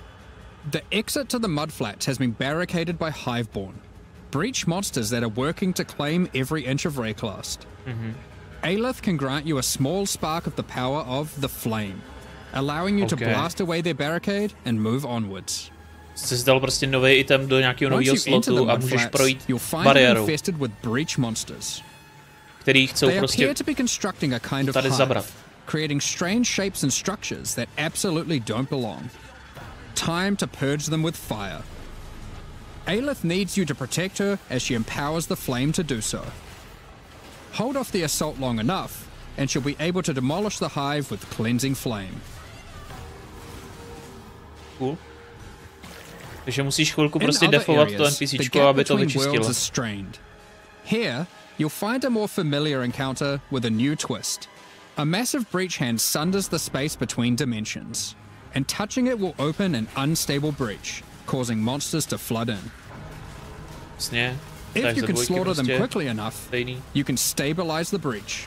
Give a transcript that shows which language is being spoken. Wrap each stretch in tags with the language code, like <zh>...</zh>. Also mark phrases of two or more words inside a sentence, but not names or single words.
<en>The exit to the Mudflats has been barricaded by Hiveborn, Breach monsters that are working to claim every inch of Rayclast. Aelith can grant you a small spark of the power of the Flame, allowing you to blast away their barricade and move onwards.</en> <cs>Jsi zdal prostě nový item do nějakého nového slotu a můžeš projít bariérou, který chcou prostě tady zabrat.</cs> <en>Creating strange shapes and structures that absolutely don't belong. Time to purge them with fire. Aelith needs you to protect her as she empowers the Flame to do so. Hold off the assault long enough, and she'll be able to demolish the hive with cleansing flame. Cool.</en> <cs>Takže musíš chvilku prostě defovat to NPCčko, aby to vyčistilo.</cs> <en>Here, you'll find a more familiar encounter with a new twist. A massive breach hand sunders the space between dimensions, and touching it will open an unstable breach, causing monsters to flood in. If you can slaughter them quickly enough, you can stabilize the breach.</en>